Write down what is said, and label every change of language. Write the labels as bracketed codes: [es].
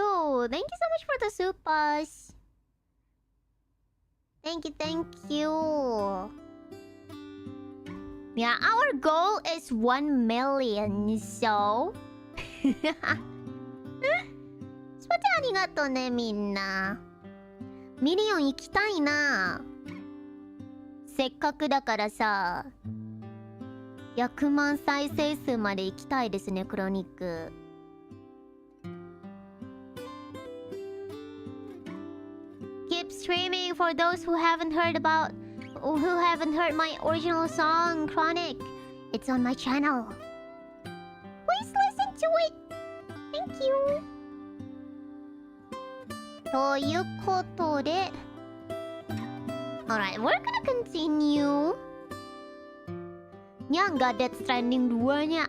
[en] Thank you so much for the supers! Thank you. Yeah, our goal is 1 million, so... [ja] スポテありがとうね、みんな。ミリオン行きたいな。せっかくだからさ、100万再生数まで行きたいですね、クロニック。 [en] Keep streaming for those who haven't heard my original song, Chronic. It's on my channel. Please listen to it. Thank you. [ja] ということで [en] Alright, we're gonna continue. [id] Nya nggak Death Stranding 2-nya.